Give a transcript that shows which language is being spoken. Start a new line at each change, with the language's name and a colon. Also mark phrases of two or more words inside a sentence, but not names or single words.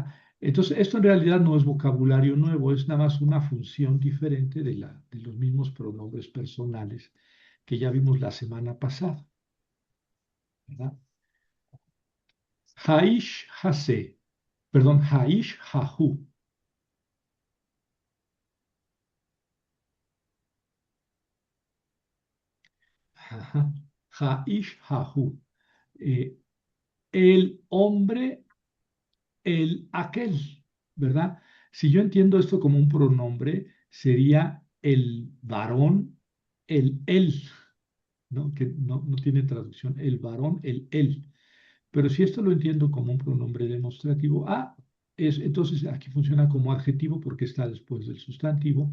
Spanish: Entonces, esto en realidad no es vocabulario nuevo, es nada más una función diferente de los mismos pronombres personales que ya vimos la semana pasada, ¿verdad?
Hebrew: האיש הזה, perdón, האיש ההוא.
Spanish: Ajá.
Hebrew: האיש ההוא.
Spanish: Eh, el hombre, el aquel, ¿verdad? Si yo entiendo esto como un pronombre, sería el varón, el él, ¿no? Que no tiene traducción, el varón, el él. Pero si esto lo entiendo como un pronombre demostrativo, entonces aquí funciona como adjetivo porque está después del sustantivo.